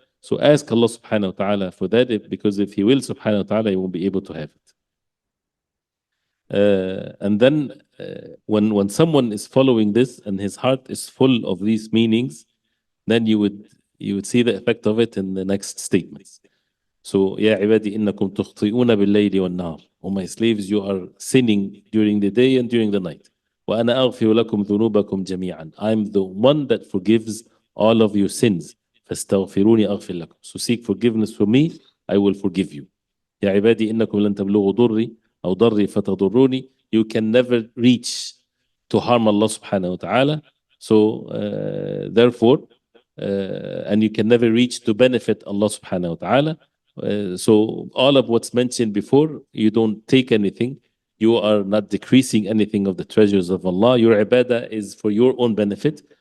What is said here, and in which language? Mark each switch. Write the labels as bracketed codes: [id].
[en] So ask Allah subhanahu wa ta'ala for that, because if He will subhanahu wa ta'ala, He won't be able to have it. And then when someone is following this and his heart is full of these meanings, then you would see the effect of it in the next statements. [ar] So, يا عبادي إنكم تخطئون بالليل والنهار. [en] O my slaves, you are sinning during the day and during the night. [ar] وأنا أغفر لكم ذنوبكم جميعا. [en] I'm the one that forgives all of your sins. [ar] فاستغفروني أغفر لكم. [en] So seek forgiveness from me, I will forgive you. [ar] يا عبادي إنكم لن تبلغوا ضري أو ضري فتضروني. [en] You can never reach to harm Allah subhanahu wa ta'ala. So therefore, and you can never reach to benefit Allah subhanahu wa ta'ala. So all of what's mentioned before, you don't take anything. You are not decreasing anything of the treasures of Allah. Your ibadah is for your own benefit.